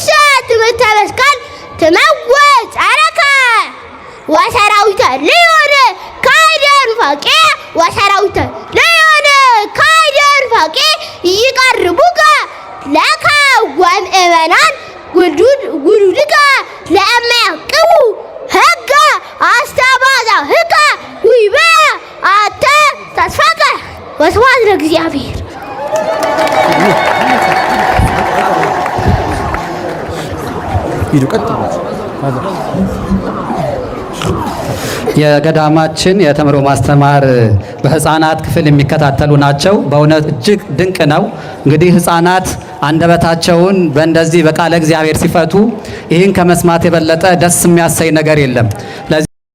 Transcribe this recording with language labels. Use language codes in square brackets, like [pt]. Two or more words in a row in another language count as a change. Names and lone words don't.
[gez] ትምህርተ መስቀል ትመወፅ አረከ ወሰራዊተ ለዮን ካይደ ኑፋቄ ወሰራዊተ ለዮን ካይደ ኑፋቄ ይቀርቡከ ለከ ወምእመናን ጉዱድከ ለእመ ያቅቡ ሕገ አስተባዛህከ ውይበ አተ ተስፋከ ወስብሐት ለእግዚአብሔር። [am] የገዳማችን የተምሮ ማስተማር በህፃናት ክፍል የሚከታተሉ ናቸው። በእውነት እጅግ ድንቅ ነው። እንግዲህ ህፃናት አንደበታቸውን በእንደዚህ በቃለ እግዚአብሔር ሲፈቱ ይህን ከመስማት የበለጠ ደስ የሚያሰኝ ነገር የለም።